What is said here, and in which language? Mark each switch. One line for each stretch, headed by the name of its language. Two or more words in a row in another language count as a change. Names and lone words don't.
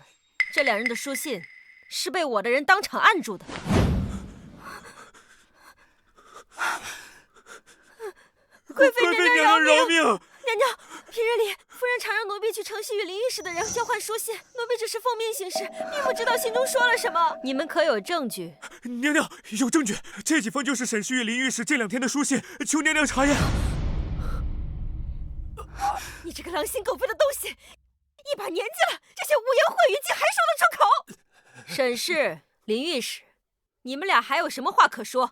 Chinese: 這2人的書信是被我的人當場按住的。貴妃娘娘饒命！娘娘，平日裡夫人常讓奴婢去城西與林御史的人交換書信，奴婢只是奉命行事，並不知道信中說了什麼。你們可有證據？娘娘有證據，這幾封就是沈氏與林御史這2天的書信，求娘娘查驗。你這個狼心狗肺的東西，一把年紀了，這些污言穢語竟還說得出口？沈氏、林御史，你們倆還有什麼話可說？